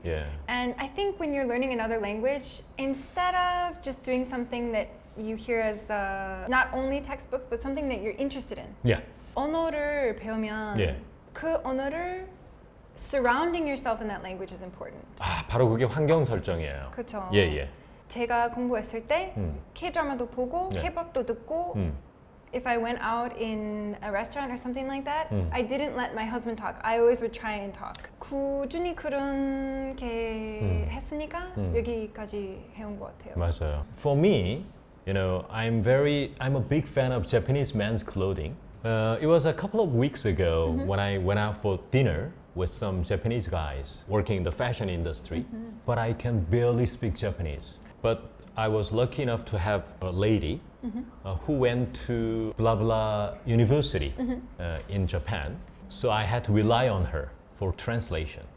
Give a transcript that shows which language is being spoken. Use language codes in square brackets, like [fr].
[en] Yeah. And I think when you're learning another language, instead of just doing something that you hear as not only textbook, but something that you're interested in. Yeah. [ko] 언어를 배우면 예. 그 언어를 [en] surrounding yourself in that language is important. [ko] 아, 바로 그게 환경 설정이에요. 그렇죠. 예, 예. 제가 공부했을 때 K-드라마도 보고 네. K-pop도 듣고 [en] if I went out in a restaurant or something like that, I didn't let my husband talk. I always would try and talk. [ko] 꾸준히 그렇게 했으니까 여기까지 해온 것 같아요. 맞아요. [en] For me, you know, I'm a big fan of Japanese men's clothing. It was a couple of weeks ago when I went out for dinner with some Japanese guys working in the fashion industry, but I can barely speak Japanese. But I was lucky enough to have a lady who went to blah blah university in Japan, so I had to rely on her for translation.